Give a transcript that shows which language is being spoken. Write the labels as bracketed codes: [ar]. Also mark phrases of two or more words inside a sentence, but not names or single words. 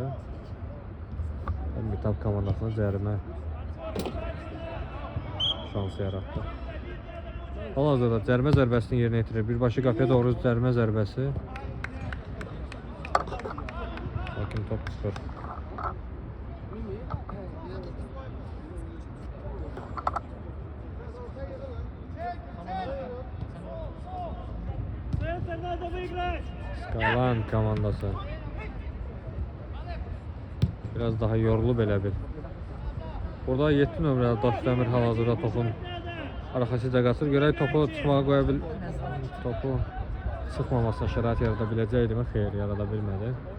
[az] Mitap komandasına cərimə şansı yarattı. Hal-hazırda cərimə zərbəsini yerinə yetirir. Birbaşa qapıya doğru cərimə zərbəsi. Lakin top çıxır. [ru] Центр надо выиграть. [az] Skyline komandası. Biraz daha yorulub elə bil. Burada 7 nömrəli Daşdəmir hal-hazırda topun arxasıca qaçır. Görək topu çıxmağa qoya bil. Topu çıxmamasına şərait yarada biləcəkdimi? Xeyr, yarada bilmədi.